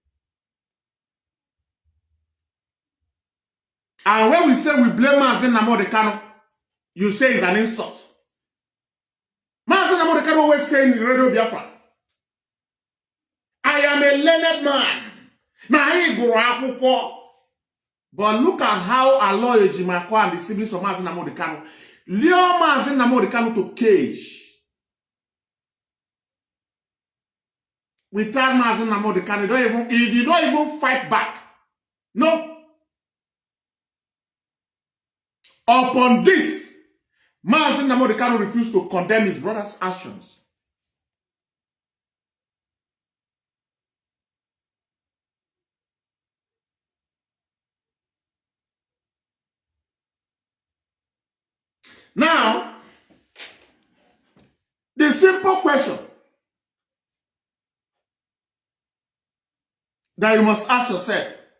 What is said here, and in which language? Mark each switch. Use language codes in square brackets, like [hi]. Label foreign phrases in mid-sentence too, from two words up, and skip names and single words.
[en] And when we say we blame Mazi Nnamdi Kanu, you say it's an insult. Mazi Nnamdi Kanu always saying in Radio Biafra, I am a learned man. But look at how Aloy Ejimakor and the siblings of Mazi Nnamdi Kanu lure Mazi Nnamdi Kanu to cage. Without Mazi Nnamdi Kanu, he don't even fight back. No. Upon this, Mazi Nnamdi Kanu refused to condemn his brother's actions. Now, the simple question that you must ask yourself